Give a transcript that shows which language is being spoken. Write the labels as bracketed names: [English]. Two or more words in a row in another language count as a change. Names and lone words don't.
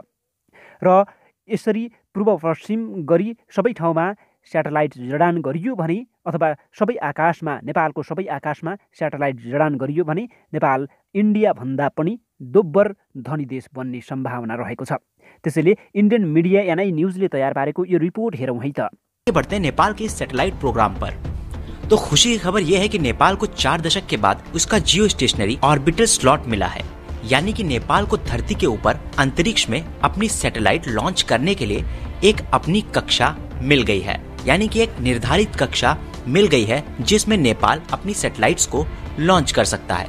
[Nepali] र यसरी पूर्व पश्चिम गरी सबै ठाउँमा स्याटेलाइट जडान गरियो भने अथवा नेपालको सबै आकाशमा स्याटेलाइट जडान गरियो भने नेपाल इन्डिया भन्दा पनि दोब्बर धनी देश बन्ने सम्भावना रहेको छ। त्यसैले [English] Indian media [Nepali] एनआई न्यूजले तयार पारेको यो रिपोर्ट हेरौँ है त। [Hindi] बढ़ते हैं नेपाल के इस सैटेलाइट प्रोग्राम पर। तो खुशी की खबर यह है कि नेपाल को 4 दशक के बाद उसका [English] geostationary orbital slot [Hindi] मिला है, यानी कि नेपाल को धरती के ऊपर अंतरिक्ष में अपनी सैटेलाइट लॉन्च करने के लिए एक अपनी कक्षा मिल गई है, यानी कि एक निर्धारित कक्षा मिल गई है जिसमें नेपाल अपनी सैटेलाइट्स को लॉन्च कर सकता है।